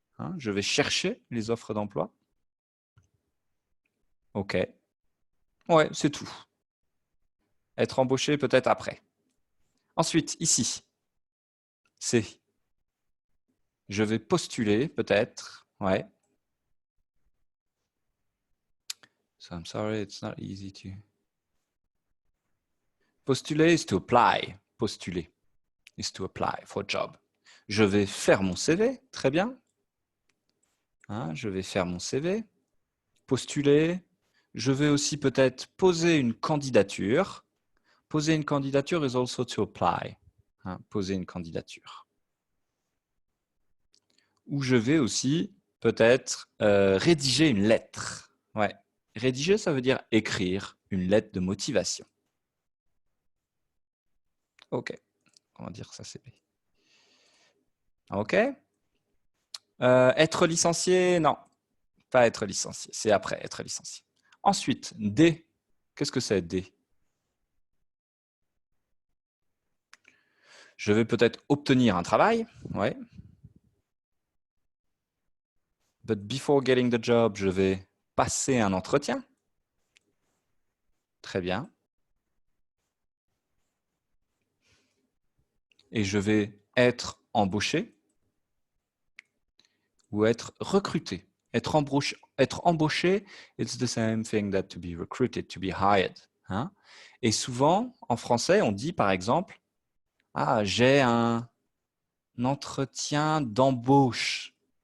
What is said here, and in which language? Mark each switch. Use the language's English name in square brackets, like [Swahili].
[French] Hein, je vais chercher les offres d'emploi. OK. Ouais, c'est tout. Être embauché peut-être après. Ensuite, ici, c'est je vais postuler peut-être. Ouais. [English] So I'm sorry, it's not easy to... Postuler is to apply. Postuler is to apply for a job. [French] Je vais faire mon CV, très bien. Hein, je vais faire mon CV. Postuler. Je vais aussi peut-être poser une candidature. Poser une candidature [English] is also to apply. [French] Hein, poser une candidature. Ou je vais aussi peut-être rédiger une lettre. Ouais. Rédiger, ça veut dire écrire une lettre de motivation. OK. On va dire ça, c'est B. OK. Être licencié, non. Pas être licencié. C'est après être licencié. Ensuite, D. Qu'est-ce que c'est, D? Je vais peut-être obtenir un travail. Ouais. [English] But before getting the job, [French] je vais passer un entretien. Très bien. Et je vais être embauché ou être recruté. Être embauché, [English] it's the same thing that to be recruited, to be hired. Hein? [French] Et souvent, en français, on dit par exemple, ah, j'ai un entretien d'embauche.